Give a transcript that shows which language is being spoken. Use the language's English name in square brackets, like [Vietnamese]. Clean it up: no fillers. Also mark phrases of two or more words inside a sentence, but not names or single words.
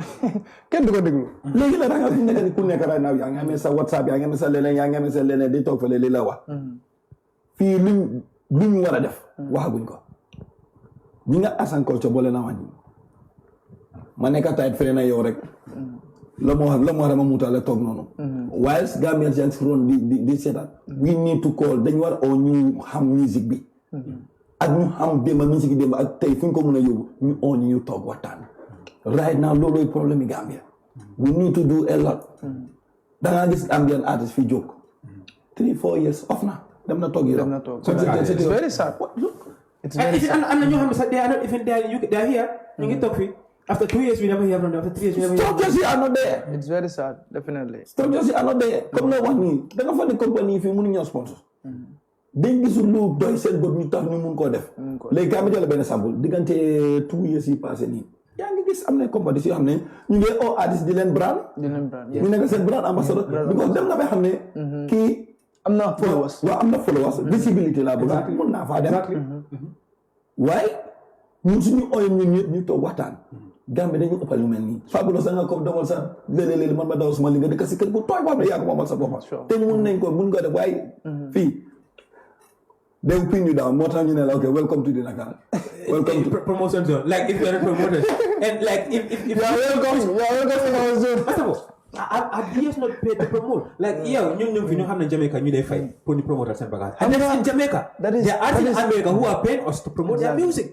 [Wolof] kenn du ko déglu léegi la da nga fi nekk ni ku nekk [English] right now [Wolof] yaa ngi amee sa WhatsApp yaa ngi amee sa leneen di toog fële li la wax fii luñ war a def waxaguñ ko ñi nga Arts and Culture boole na wàññi ma nekk tayit fere na yow rek la moo wax dama muutale toog noonu whilst Gambians yaa ngi si ron di seetaan [English] we need to call [Wolof] dañ war oo ñu xam musique bi ak ñu xam démb musique démb ak tey fu ñu ko mën a yóbbu ñu oo ñu toog waxtaan [English] right now [Wolof] loolooy problème yi Gambia [English] we need to do a lot [Wolof] da ngaa gis [English] Gambian artist [Wolof] fi jóg 3-4 [English] years off [Wolof] na dem na toog yi [English] it's very sad it's very sad [Wolof] am na ñoo xam ne sax [English] they are not even there they are here [Wolof] ñu ngi toog fii [English] after 2 years we never hear from them after 3 years we never hear from them structures are not there it's very sad definitely [Wolof] structures are not there comme la wax nii da nga fa ne compagnie fii mënuñoo sponsor dañ gisul lu doy seen bët ñu tax ñu mun koo def léegi kaa mi jël benn sample diggante 2 years yi passé nii yaa ngi gis am na compagnie yoo xam ne ñu ngi oo artiste di leen brand ñu nekk seen brand ambassadeur because dem nga ba xam ne kii am na followers waaw am na followers visibilité laa bëgg mun naa faa dem waaye ñun suñu ooyee ñun ñëpp ñu toog waxtaan Gambie dañu ëppal lu mel nii Fabulous sa nga ko dawal sa léeg-léeg man ma dawal suma li nga dëkk si kër bu tooy boo xam ne yaa ko moomal sa boppam te mun nañ ko mun ko def waaye fii [English] they will pin you down [Wolof] moo tax ñu ne la [English] okay welcome to the Dakar welcome to promotion zone like if you are a promoter and like if you are welcome to our zone first of all are DJs not paid to promote? Like, yeah, you have in Jamaica, they fight for the promoters and bagage. And in Jamaica, there are artists in America who are paying us to promote their music.